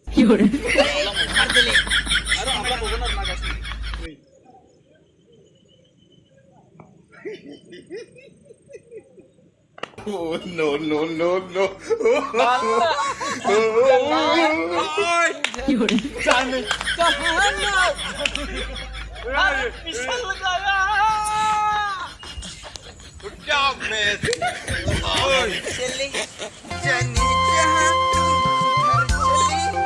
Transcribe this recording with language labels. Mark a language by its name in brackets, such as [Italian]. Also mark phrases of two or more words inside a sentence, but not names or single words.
[Bodo] आरो हाबलांबावगोन आरोना गाइसमोन नै [English] Oh no. Good job, man. [Hindi] चली जाने जहाँ तू चली